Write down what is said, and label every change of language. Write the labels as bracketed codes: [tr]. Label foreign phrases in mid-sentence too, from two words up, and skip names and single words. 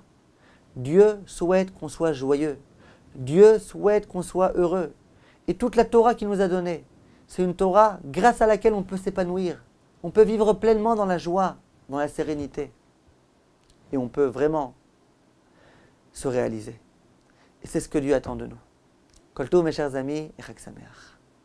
[fr] Dieu souhaite qu'on soit joyeux. Dieu souhaite qu'on soit heureux. Et toute la Torah qu'il nous a donnée, c'est une Torah grâce à laquelle on peut s'épanouir. On peut vivre pleinement dans la joie, dans la sérénité. Et on peut vraiment se réaliser. Et c'est ce que Dieu attend de nous. [he] כל טוב, [fr] mes chers amis, et [he] חג שמח.